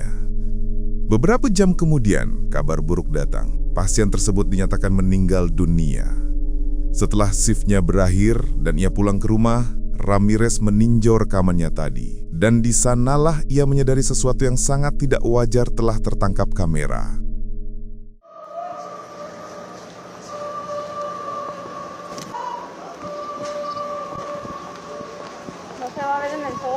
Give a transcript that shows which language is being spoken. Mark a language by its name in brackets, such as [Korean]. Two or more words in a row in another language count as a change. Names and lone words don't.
[Indonesian] Beberapa jam kemudian, kabar buruk datang. Pasien tersebut dinyatakan meninggal dunia. Setelah shiftnya berakhir dan ia pulang ke rumah, Ramirez meninjau rekamannya tadi. Dan di sanalah ia menyadari sesuatu yang sangat tidak wajar telah tertangkap kamera. [Spanish] No se va a ver en el phone.